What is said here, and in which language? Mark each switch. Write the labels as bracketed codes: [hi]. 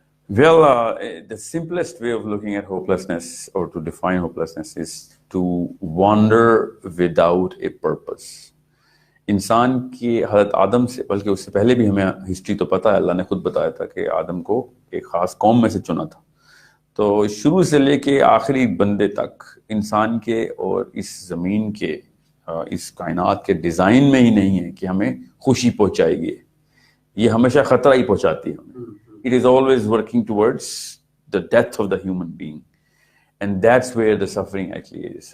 [en] Well, the simplest way of looking at hopelessness or to define hopelessness is to wander without a purpose. [ur] انسان کی حضرت آدم سے, بلکہ اس سے پہلے بھی ہمیں ہسٹری تو پتہ ہے, اللہ نے خود بتایا تھا کہ آدم کو ایک خاص قوم میں سے چنا تھا. تو شروع سے لے کے آخری بندے تک انسان کے اور اس زمین کے, اس کائنات کے ڈیزائن میں ہی نہیں ہے کہ ہمیں خوشی پہنچائے گی. یہ ہمیشہ خطرہ ہی پہنچاتی ہے ہمیں. [en] It is always working towards the death of the human being, and that's where the suffering actually is.